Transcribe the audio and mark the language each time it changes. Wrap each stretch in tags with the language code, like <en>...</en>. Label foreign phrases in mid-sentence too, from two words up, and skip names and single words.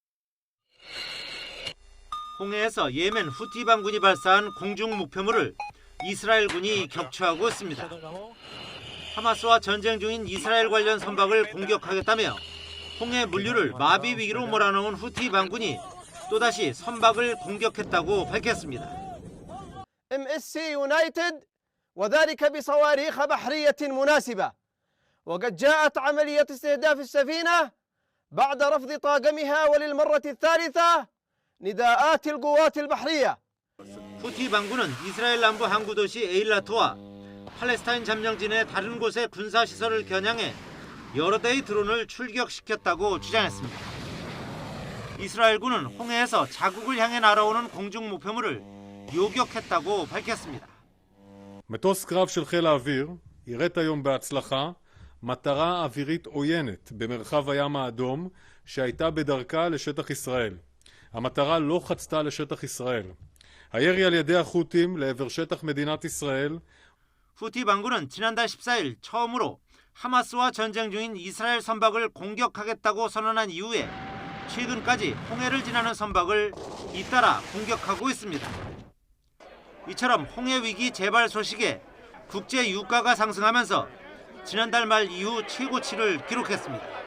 <ko>홍해에서 예멘 후티 반군이 발사한 공중 목표물을 이스라엘군이 격추하고 있습니다. 하마스와 전쟁 중인 이스라엘 관련 선박을 공격하겠다며 홍해 물류를 마비 위기로 몰아넣은 후티 반군이 또다시 선박을 공격했다고 밝혔습니다.</ko> <ar>MSC United وذلك بصواريخ بحرية مناسبة وقد جاءت عملية استهداف السفينة بعد رفض طاقمها وللمرة الثالثة نداءات القوات البحرية.</ar> <ko>후티 반군은 이스라엘 남부 항구 도시 에일라트와 팔레스타인 점령진의 다른 곳의 군사 시설을 겨냥해 여러 대의 드론을 출격시켰다고 주장했습니다. 이스라엘군은 홍해에서 자국을 향해 날아오는 공중 목표물을 요격했다고 밝혔습니다.</ko> <he>מטוס קרב של חיל האוויר יירט היום בהצלחה מטרה אווירית עוינת במרחב הים האדום שהייתה בדרכה לשטח ישראל. המטרה לא חצתה לשטח ישראל. הירי על ידי החות'ים לעבר שטח מדינת ישראל.</he> <ko>후티 반군은 지난달 14일 처음으로 하마스와 전쟁 중인 이스라엘 선박을 공격하겠다고 선언한 이후에 최근까지 홍해를 지나는 선박을 잇따라 공격하고 있습니다. 이처럼 홍해 위기 재발 소식에 국제 유가가 상승하면서 지난달 말 이후 최고치를 기록했습니다.</ko>